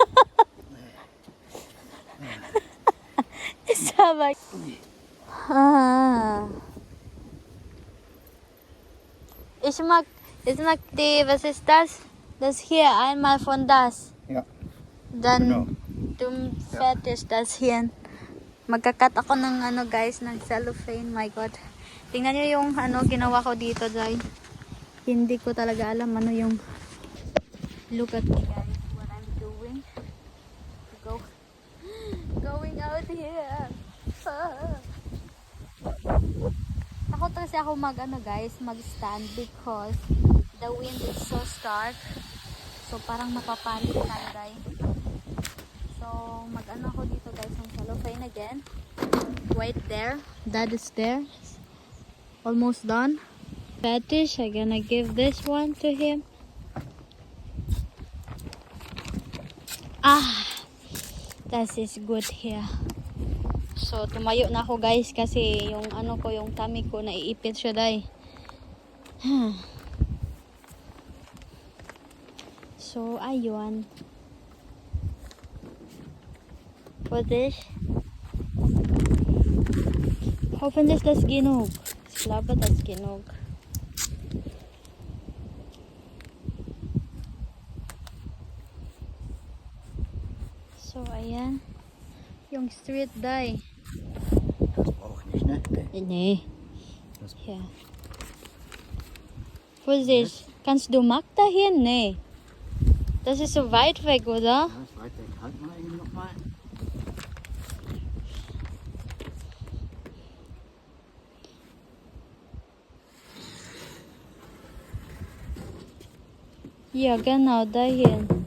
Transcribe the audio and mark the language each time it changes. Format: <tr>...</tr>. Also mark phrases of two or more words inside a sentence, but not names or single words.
<de>Ist aber... Ah. Ich mag die, was ist das? Das hier, einmal von das. Ja. Dann Genau. fertig das hier.</de> <tl>Magkakat ako ng ano guys, ng cellophane.</tl> <en>My God.</en> <tl>Tingnan nyo yung ano ginawa ko dito, Jai. Hindi ko talaga alam ano yung...</tl> <en>Look at me guys, what I'm doing. Going out here.</en> <tl>Ah. Takot kasi ako mag ano guys,</tl> <en>mag-stand because the wind is so stark.</en> <tl>So parang mapapalit tayo guys. So mag-ano ako dito guys ng cellophane again.</tl> <en>Wait there. That is there. Almost done. Fetish, I'm gonna give this one to him. Ah, that is good here. So,</en> <tl>tumayo na ako guys kasi yung ano ko, yung tummy ko, naiipit siya dahil. So, ayun. Pwede.</tl> <de>Hoffentlich das genug. Ich glaube, das genug. So,</de> <tl>ayan. Yung street dye.</tl> <de>Das brauche ich nicht, ne? Nee. Das Ja. Vorsicht. Kannst du Mark dahin? Nee. Das ist so weit weg, oder? Ja, ist weit weg. Halt mal eben nochmal. Ja, genau, dahin.</de>